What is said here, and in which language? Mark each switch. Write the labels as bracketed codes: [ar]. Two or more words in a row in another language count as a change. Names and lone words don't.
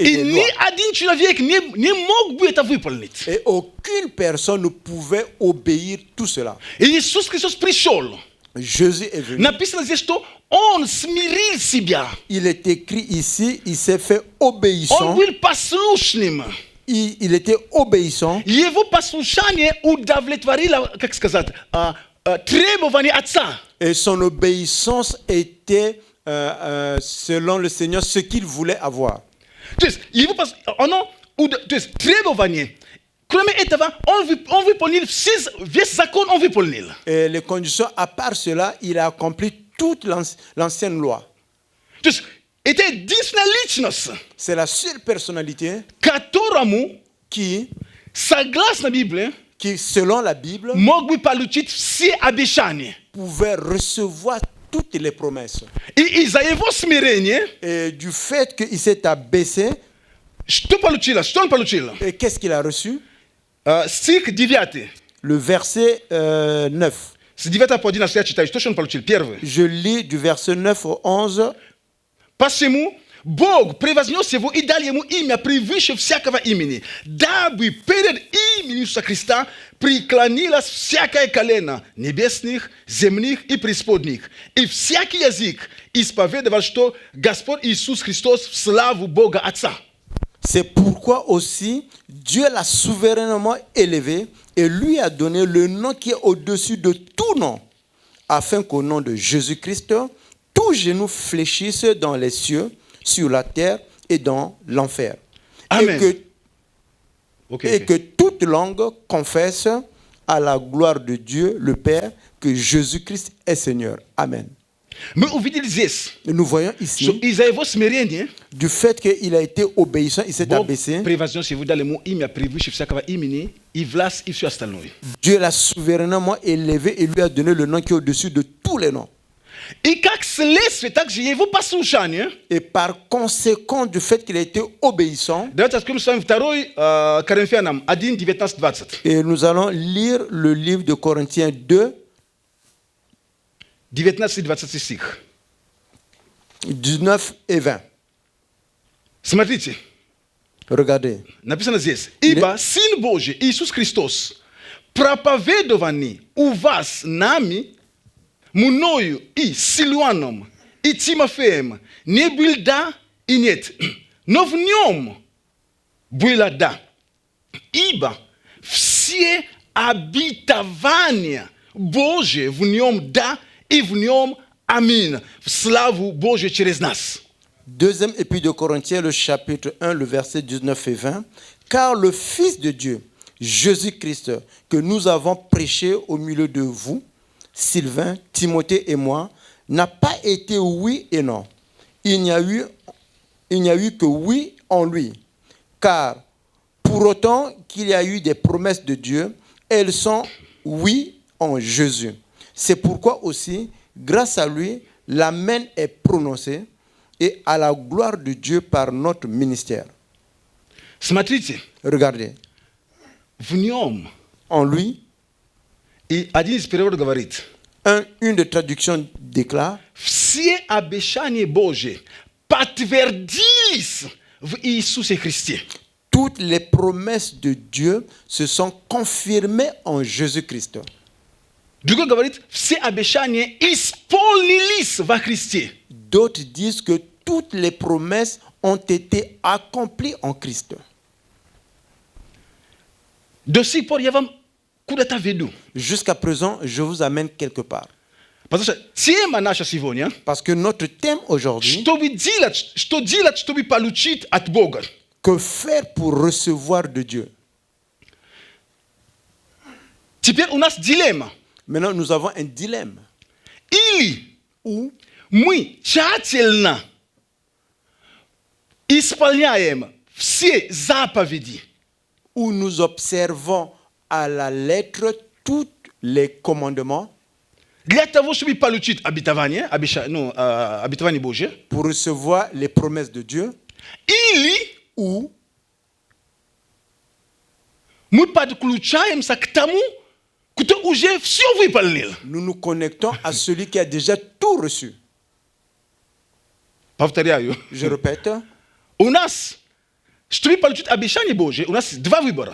[ru] И [fr] des [ru] ни [fr] lois. [ru] один человек не мог бы это выполнить. [fr] Et aucune personne ne pouvait obéir tout cela. [ru] И Иисус Христос пришел. [fr] Jésus est venu. [ru] Написано здесь, что Он смирил себя. [fr] Il est écrit ici, il s'est fait [ru] Он [fr] obéissant. [ru] был послушным. [fr] Il était obéissant. [ru] Его послушание удовлетворило, как сказать, требования Отца. [fr] Et son obéissance était, selon le Seigneur, ce qu'il voulait avoir. [ru] То есть, то есть требования. Кроме этого, он выполнил весь закон, он выполнил. [fr] Et les conditions, à part cela, il a accompli toute l'ancienne loi. [ru] То есть, это единственная личность, [fr] C'est la seule personnalité [ru] которому, [fr] qui, [ru] согласно Библии, [fr] selon la Bible, [ru] мог бы получить все обещания. [fr] pouvait recevoir toutes les promesses. [ru] И из-за его смирения, [fr] Et du fait qu'il s'est abaissé, [ru] что он получил? [fr] et qu'est-ce qu'il a reçu? [ru] Стих 9. [fr] Le verset 9. [ru] С 9 по 11 я читаю. Что же он получил? Первый. [fr] Je lis du verset 9 au 11. [ru] Посему Бог превознес его и дал ему имя превыше всякого имени, дабы перед именем Иисуса Христа преклонилось всякое колено небесных, земных и преисподних, и всякий язык исповедовал, что Господь Иисус Христос в славу Бога Отца. [fr] C'est pourquoi aussi Dieu l'a souverainement élevé et lui a donné le nom qui est au-dessus de tout nom, afin qu'au nom de Jésus-Christ, tout genou fléchisse dans les cieux, sur la terre et dans l'enfer. Amen. Et que toute langue confesse à la gloire de Dieu, le Père, que Jésus-Christ est Seigneur. Amen. [ru] Мы увидели здесь, [fr] Et nous voyons [ru] что [fr] ici, [ru] из-за его смирения [fr] du fait qu'il a été obéissant, il s'est [ru] Бог [fr] abaissé, [ru] превознес его, дал ему имя превыше всякого имени и власть и все остальное. [fr] Dieu l'a souverainement élevé et lui a donné le nom qui est au-dessus de tous les noms. [ru] И как следствие, также его послушание. [fr] Et par conséquent du fait qu'il a été obéissant, [ru] Давайте откроем с вами 2 Коринфянам 1, 19, 20. [fr] et nous allons lire le livre de Corinthiens 2, [ru] 19 и 20 стих. [fr] 19 et 20. [ru] Смотрите, [fr] Regardez. [ru] написано здесь. Ибо Сын Божий, Иисус Христос, проповедованный у вас нами, мною и Силуаном, и Тимофеем, не был да и нет, но в нем было да. Ибо все обетования Божие в нем да и в нем аминь. В славу Божию через нас. [fr] Deuxième épître de Corinthiens, le chapitre 1, le verset 19 et 20. Car le Fils de Dieu, Jésus-Christ, que nous avons prêché au milieu de vous, Sylvain, Timothée et moi, n'a pas été oui et non. Il n'y a eu que oui en lui. Car pour autant qu'il y a eu des promesses de Dieu, elles sont oui en Jésus. C'est pourquoi aussi, grâce à lui, l'amen est prononcé et à la gloire de Dieu par notre ministère. [ru] Смотрите, [fr] Regardez, [ru] в нем, [fr] en lui, [ru] и один из переводов говорит, [fr] une des traductions déclare [ru] все обещания Божьи подтвердились в Иисусе Христе. [fr] toutes les promesses de Dieu se sont confirmées en Jésus-Christ. [ru] Другой говорит, все обещания исполнились во Христе. [fr] D'autres disent que toutes les promesses ont été accomplies en Christ. [ru] До сих пор я вам куда-то веду. [fr] Jusqu'à présent, je vous amène quelque part. [ru] Потому что тема наша сегодня, [fr] Parce que notre thème aujourd'hui, [ru] что делать, чтобы получить от Бога. [fr] que faire pour recevoir de Dieu? [ru] Теперь у нас дилемма. [fr] Maintenant, nous avons un dilemme. [ru] Или [fr] Où [ru] мы тщательно исполняем все заповеди, [fr] où nous observons à la lettre tous les commandements [ru] для того, чтобы получить обетование, обетование Божье, [fr] pour recevoir les promesses de Dieu, [ru] или [fr] ou [ru] мы подключаемся к тому, кто уже все выполнил. [fr] nous nous connectons à celui qui a déjà tout reçu. [ru] Повторяю. [fr] Je répète, [ru] У нас, чтобы получить обещание Божье, у нас два выбора.